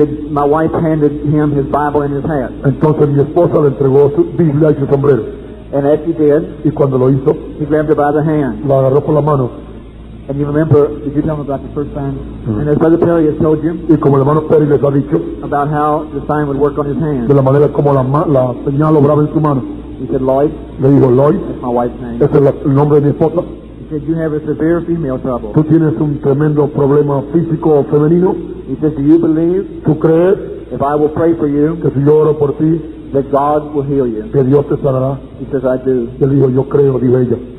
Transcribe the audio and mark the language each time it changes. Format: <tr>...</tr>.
<en>my wife handed him his Bible and his hat.</en> <es>entonces mi esposa le entregó su Biblia y su sombrero.</es> <en>And as he did,</en> <es>Y cuando lo hizo,</es> <en>he grabbed her by the hand.</en> <es>la agarró por la mano.</es> <en>And you remember, did you tell him about the first time? And as Brother Perry has told you,</en> <es>Y como el hermano Perry les ha dicho,</es> <en>about how the sign would work on his</en> <es>de</es> <en>hand.</en> <es>la manera como la señal obraba en su mano.</es> <en>He said, Lloyd,</en> <es>Le dijo, Lloyd,</es> <en>that's my wife's name.</en> <es>ese es el nombre de mi esposa.</es> <en>He said, you have a severe female trouble.</en> <es>Tú tienes un tremendo problema físico o femenino.</es> <en>He said, do you believe</en> <es>¿Tú crees</es> <en>if I will pray for you</en> <es>que si yo oro por ti,</es> <en>that God will heal you?</en> <es>que Dios te sanará?</es> <en>He says, I do.</en> <es>Y él dijo, yo creo, dijo ella.</es>